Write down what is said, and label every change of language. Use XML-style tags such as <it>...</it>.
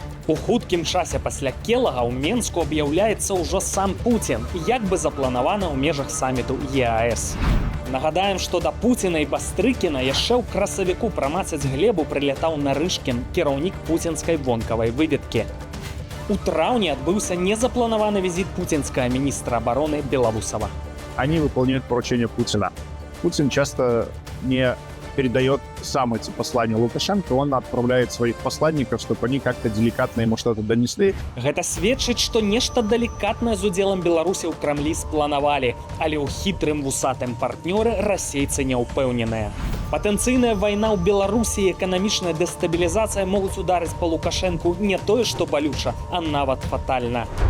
<be>У хуткім часе пасля Келага ў Менску аб'яўляецца ўжо сам Пуцін, як бы запланавана ў межах саміту ЕАЭС. Нагадаем, што да Пуціна і Бастрыкіна яшчэ ў красавіку прамацаць глебу прылятаў Нарышкін, кіраўнік пуцінскай вонкавай выведкі. У траўні адбыўся незапланаваны візіт пуцінскага міністра абароны Белоусова.</be> <ru>Они выполняют поручения Путина. Путин часто не передает сам эти послания Лукашенко, он отправляет своих посланников, чтобы они как-то деликатно ему что-то донесли.</ru> <be>Гэта сведчыць, што нешта далікатнае з удзелам Беларусі ў Крамлі спланавалі, але ў хітрым вусатым партнёры расейцы не ўпэўненыя. Патэнцыйная вайна ў Беларусі і эканамічная дэстабілізацыя могуць ударыць па Лукашэнку не тое, што балюча, а нават фатальна.</be>